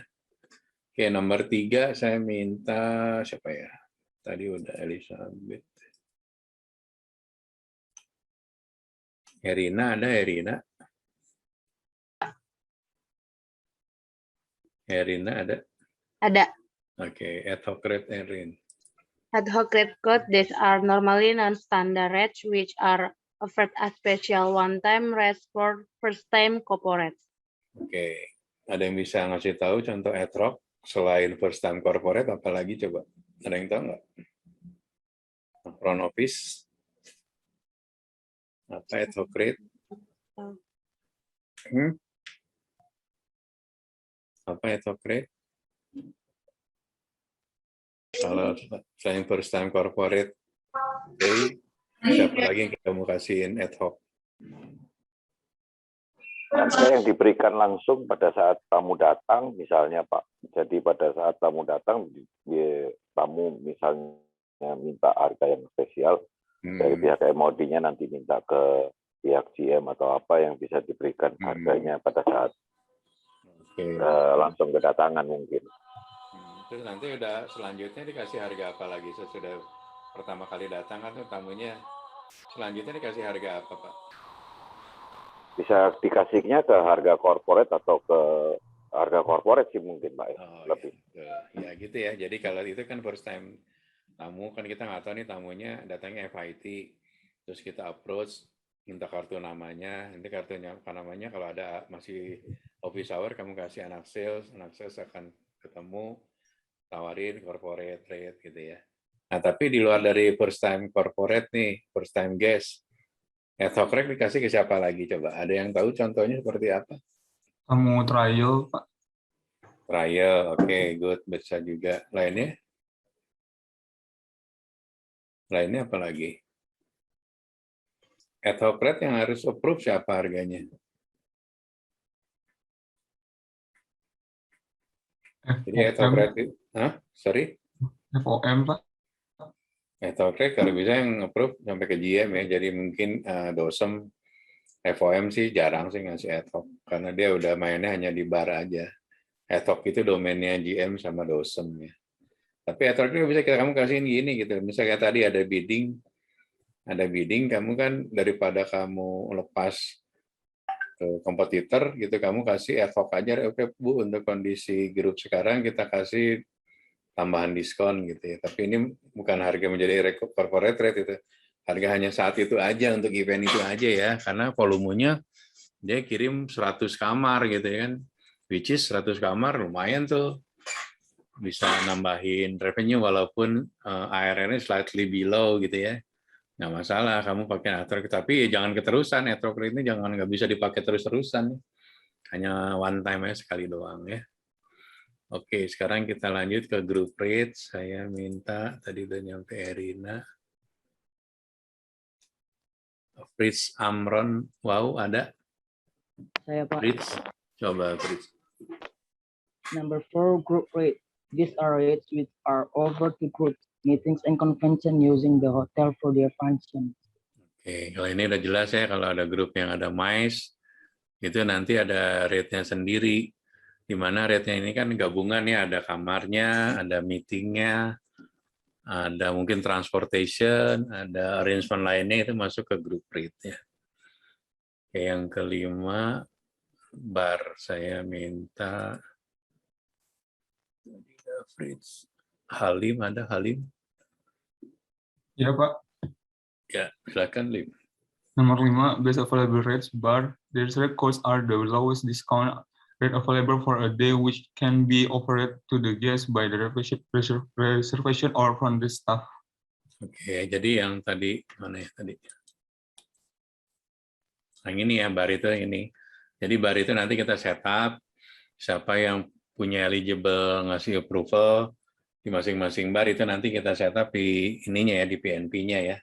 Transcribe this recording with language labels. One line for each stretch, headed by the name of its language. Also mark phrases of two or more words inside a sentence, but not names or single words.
Indonesian: Oke, nomor 3 saya minta siapa ya? Tadi udah Elizabeth. Herina ada Herina? Herina ada? Ada. Oke,
English: ad hoc rate Erin. Ad hoc rate code, these are normally non-standard rates which are offered as special one-time rates for first-time corporates.
Indonesian: Oke, ada yang bisa ngasih tahu contoh
English: ad hoc?
Indonesian: selain
English: first time corporate,
Indonesian: apalagi coba? Ada yang tahu nggak?
English: Front office,
Indonesian: apa
English: ad hoc rate?
Indonesian: Apa
English: ad hoc rate?
Indonesian: Kalau selain
English: first time corporate,
Indonesian: siapa lagi yang kamu kasihin
English: ad hoc?
Indonesian: Ada yang diberikan langsung pada saat tamu datang, misalnya Pak. Jadi pada saat tamu datang, tamu misalnya minta harga yang spesial, dari pihak MOD-nya nanti minta ke pihak GM atau apa yang bisa diberikan harganya pada saat langsung kedatangan mungkin. Terus nanti udah selanjutnya dikasih harga apa lagi sesudah pertama kali datang kan tamunya, selanjutnya dikasih harga apa Pak? Bisa dikasihnya ke harga corporate atau ke harga corporate sih mungkin Pak. Lebih. Ya gitu ya. Jadi kalau itu kan
English: first time
Indonesian: tamu kan kita nggak tahu nih tamunya datangnya FIT, terus kita approach minta kartu namanya, nanti kartunya apa namanya kalau ada masih
English: office hour
Indonesian: kamu kasih anak sales akan ketemu tawarin
English: corporate rate
Indonesian: gitu ya. Nah tapi di luar dari
English: first time corporate
Indonesian: nih,
English: first time guest, ad hoc rate
Indonesian: dikasih ke siapa lagi coba? Ada yang tahu contohnya seperti apa? Kamu trial, Pak. Trial, oke, good, bisa juga. Lainnya? Lainnya apa lagi?
English: Ad hoc rate
Indonesian: yang harus approve siapa harganya? Jadi
English: ad hoc rate, sorry?
Indonesian: FOM, Pak.
English: Ad hoc rate
Indonesian: kalau bisa yang approve sampai ke GM ya, jadi mungkin dosem, FOM sih jarang sih ngasih
English: ad hoc,
Indonesian: karena dia udah mainnya hanya di bar aja.
English: Ad hoc
Indonesian: itu domainnya GM sama dosem ya. Tapi
English: ad hoc
Indonesian: itu bisa kamu kasihin gini gitu, misalnya tadi ada bidding, kamu kan daripada kamu lepas ke kompetitor gitu, kamu kasih
English: ad hoc
Indonesian: aja, oke Bu, untuk kondisi grup sekarang kita kasih tambahan diskon gitu ya. Tapi ini bukan harga menjadi
English: corporate rate
Indonesian: itu. Harga hanya saat itu aja untuk event itu aja ya, karena volumenya dia kirim 100 kamar gitu ya kan.
English: Which is
Indonesian: 100 kamar lumayan tuh. Bisa nambahin revenue walaupun ARR-nya
English: slightly below
Indonesian: gitu ya. Nggak masalah kamu pakai
English: ad hoc,
Indonesian: tapi ya jangan keterusan.
English: Ad hoc
Indonesian: ini jangan nggak bisa dipakai terus-terusan. Hanya
English: one time
Indonesian: aja sekali doang ya. Oke, sekarang kita lanjut ke
English: group rate.
Indonesian: Saya minta, tadi udah nyampe Erina. Fritz Amron, wow ada? Saya Pak. Fritz, coba Fritz.
English: Number 4, group rate. These are rates which are over to group meetings and convention using the hotel for their function.
Indonesian: Oke, kalau ini udah jelas ya, kalau ada grup yang ada MICE, itu nanti ada rate-nya sendiri. Di mana rate-nya ini kan gabungan ya, ada kamarnya, ada meetingnya, ada mungkin transportation, ada arrangement lainnya, itu masuk ke
English: group rate
Indonesian: ya. Oke, yang kelima, bar saya minta Fritz. Halim, ada Halim? Ya, Pak. Ya, silakan Lim. Nomor 5,
English: best available rates bar. Their rate costs are the lowest discount rate available for a day, which can be offered to the guest by the reservation or from the staff.
Indonesian: Oke, jadi yang tadi mana ya tadi? Yang ini ya, bar itu ini. Jadi bar itu nanti kita setup siapa yang punya eligible ngasih approval di masing-masing bar, itu nanti kita setup di ininya ya, di PNP-nya ya.